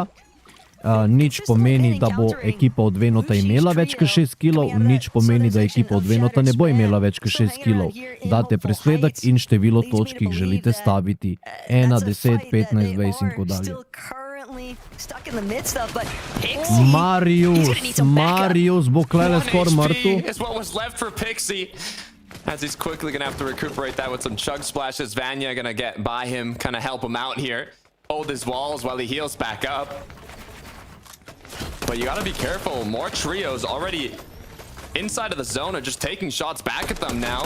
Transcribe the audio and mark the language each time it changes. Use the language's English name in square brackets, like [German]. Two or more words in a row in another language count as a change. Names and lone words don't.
[Slovenian] Nič pomeni, da bo ekipa od Venota imela več kot 6 kilov, nič pomeni, da ekipa od Venota ne bo imela več kot 6 kilov. Date presledek in število točk, ki jih želite staviti. 1, 10, 15, 20 in tako dalje. Marius bo klele skoraj mrtev. [English] As he's quickly gonna have to recuperate that with some chug splashes. Vanya gonna get by him, kind of help him out here. Hold his walls while he heals back up. But you gotta be careful. More trios already inside of the zone are just taking shots back at them now.